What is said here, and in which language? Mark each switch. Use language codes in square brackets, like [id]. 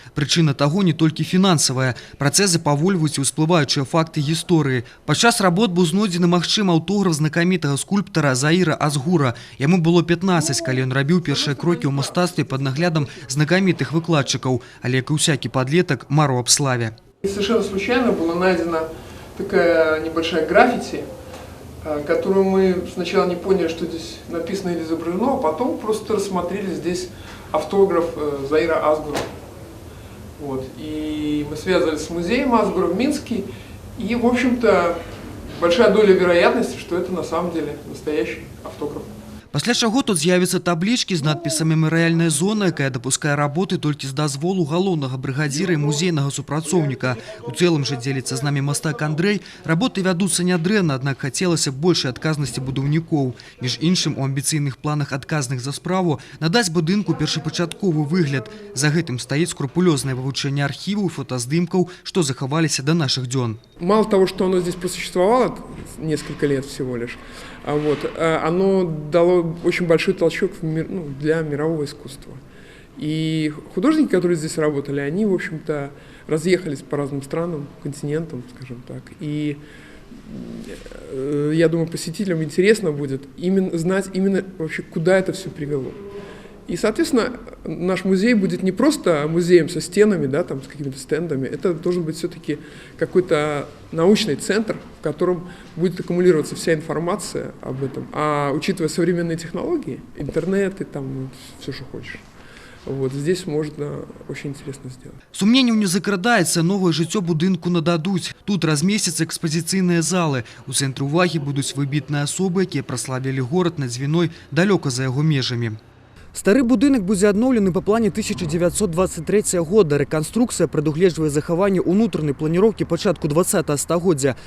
[be] Прычына таго не толькі фінансавая. Працэсы павольваюць і ўсплываючыя факты гісторыі. Падчас работ быў знойдзены магчымы аўтограф знакамітага скульптара Заіра Азгура. Яму было 15, калі ён рабіў першыя крокі ў мастацтве пад наглядам знакамітых выкладчыкаў, але як і ўсякі падлетак марыў аб славе. [ru] Совершенно случайно была найдена такая небольшая граффити, которую мы сначала не поняли, что здесь написано или изображено, а потом просто рассмотрели здесь автограф Заира Азгура. Вот. И мы связались с музеем Азгура в Минске, и, в общем-то, большая доля вероятности, что это на самом деле настоящий автограф. [be] Пасля чаго тут з'явяцца таблічкі з надпісам «Мемарыяльная зона», якая дапускае работы толькі з дазволу галоўнага брыгадзіра і музейнага супрацоўніка. У цэлым жа дзеліцца з намі мастак Андрэй. Работы вядуцца нядрэнна, аднак хацелася б большай адказнасці будаўнікоў. Між іншым, у амбіцыйных планах адказных за справу надаць будынку першапачатковы выгляд. За гэтым стаіць скрупулёзнае вывучэнне архіваў і фотаздымкаў, што захаваліся да нашых дзён. [ru] Мало того, что оно здесь просуществовало несколько лет всего лишь, оно дало очень большой толчок для мирового искусства. И художники, которые здесь работали, они, в общем-то, разъехались по разным странам, континентам, скажем так. И я думаю, посетителям интересно будет знать именно вообще, куда это все привело. И, соответственно, наш музей будет не просто музеем со стенами, да, там, с какими-то стендами. Это должен быть все-таки какой-то научный центр, в котором будет аккумулироваться вся информация об этом. А учитывая современные технологии, интернет и там все, что хочешь, вот здесь можно очень интересно сделать. [be] Сумненняў не закрадаецца, новае жыццё будынку нададуць. Тут размесцяцца экспазіцыйныя залы. У цэнтры ўвагі будуць выбітныя асобы, якія праславілі горад над віной далёка за яго межамі. Стары будынак будзе адноўлены па плане 1923 года. Рэканструкцыя прадугледжвае захаванне ўнутранай планіроўкі пачатку 20-го стагоддзя.